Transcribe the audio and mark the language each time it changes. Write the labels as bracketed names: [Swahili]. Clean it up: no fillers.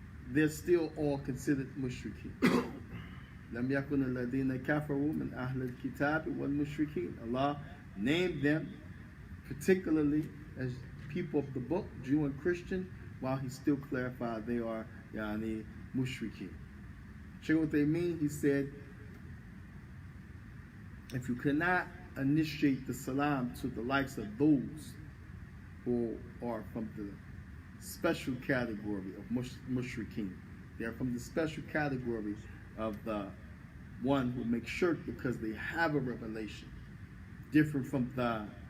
[English] They're still all considered mushrikeen. [Arabic] لم يكن الذين كفروا من أهل الكتاب والمشركين. [English] Allah named them particularly as people of the book, Jew and Christian, while he still clarified they are mushrikeen. Shaykh what they mean, he said, if you cannot initiate the salam to the likes of those who are from the special category of mushrikeen, they are from the special category of the one who makes shirk because they have a revelation, different from the